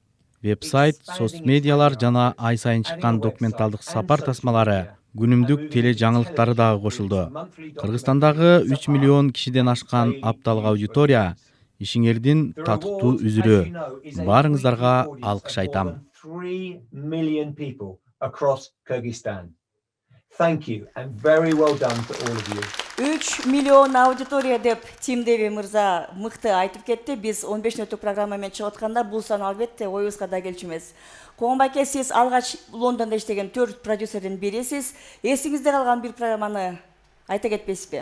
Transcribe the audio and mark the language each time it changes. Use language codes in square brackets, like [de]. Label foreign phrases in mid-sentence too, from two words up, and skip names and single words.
[ky] Вебсайт, соцмедиалар жана ай сайын чыккан документалдык сапар тасмалары, күнүмдүк теле жаңылыктары дагы кошулду. Кыргызстандагы 3 миллион кишиден ашкан апталык аудитория ишиңердин татыктуу үзүрү. Баарыңыздарга алкыш айтам. [en] 3 million people across Kyrgyzstan. Thank you and very well done to all of you. [ky] 3 миллион аудитория деп Тим Дэви мырза мыкты айтып кетти. Биз 15 мүнөттүк программа менен чыгып атканда бул сан албетте оюбузга да келчү эмес. Коомбайке, сиз алгач Лондондо иштеген 4 продюсердин бирисиз. Эсиңизде калган бир программаны айта кетпейсизби?